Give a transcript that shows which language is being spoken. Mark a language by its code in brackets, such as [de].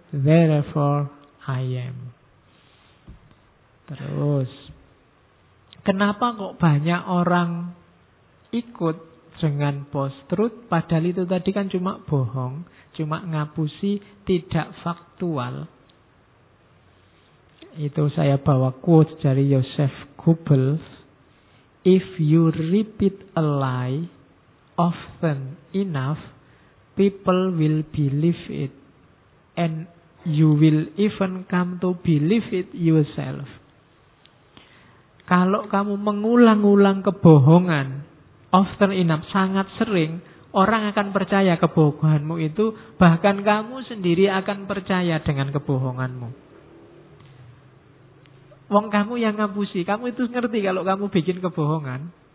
[en] therefore I am. [id] Terus, kenapa kok banyak orang ikut dengan post-truth, padahal itu tadi kan cuma bohong, cuma ngapusi, tidak faktual. Itu saya bawa quote dari Joseph Goebbels. [en] If you repeat a lie often enough, people will believe it. And you will even come to believe it yourself. [id] Kalau kamu mengulang-ulang kebohongan, [en] often enough, [id] sangat sering, orang akan percaya kebohonganmu itu, bahkan kamu sendiri akan percaya dengan kebohonganmu. Wong kamu yang ngapusi, kamu itu ngerti kalau kamu bikin kebohongan.